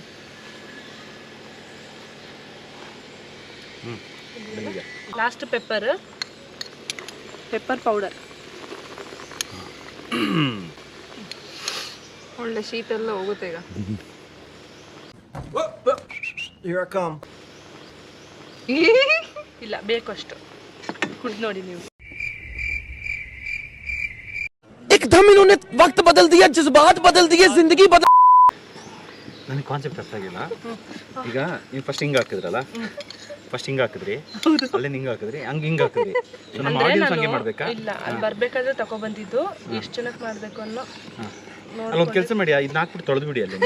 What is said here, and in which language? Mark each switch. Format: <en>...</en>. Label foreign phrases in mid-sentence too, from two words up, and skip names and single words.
<en>Last pepper powder.</en> <kn>ಒಳ್ಳೆ ಶೀತ ಎಲ್ಲ ಹೋಗುತ್ತೆ ಈಗ. ಇಲ್ಲ, ಬೇಕು ಅಷ್ಟು ಕುಡ್ದು ನೋಡಿ ನೀವು.</kn> <hi>एकदम इन्होंने वक्त बदल दिया, जज्बात बदल दिए, जिंदगी बदल.</hi> <kn>ನನಗೆ ಕಾನ್ಸೆಪ್ಟ್ ಅರ್ಥ ಆಗಿಲ್ಲ. ಈಗ ನೀವು ಫಸ್ಟ್ ಹಿಂಗೆ ಹಾಕಿದ್ರಲ್ಲ, ಫಸ್ಟ್ ಹಿಂಗೆ ಹಾಕಿದ್ರಿ, ಅಲ್ಲೇ ಹಿಂಗೆ ಹಾಕಿದ್ರಿ, ಹಿಂಗೆ ಹಾಕಿದ್ರಿ. ನಮ್ಮ ಆಡಿಯನ್ಸ್ ಹಂಗೆ ಮಾಡಬೇಕಾ? ಇಲ್ಲ, ಅಲ್ಲಿ ಬರ್ಬೇಕಾದ್ರೆ ತಗೊಬಂದಿದ್ದು ಎಷ್ಟು ಜನಕ್ಕೆ ಮಾಡಬೇಕು ಅನ್ನೋ. ಅಲ್ಲೊಂದು ಕೆಲಸ ಮಾಡಿ, ಇದನ್ನ ಹಾಕ್ಬಿಟ್ಟು ತೊಳೆದು ಬಿಡಿ ಅಲ್ಲಿ.</kn>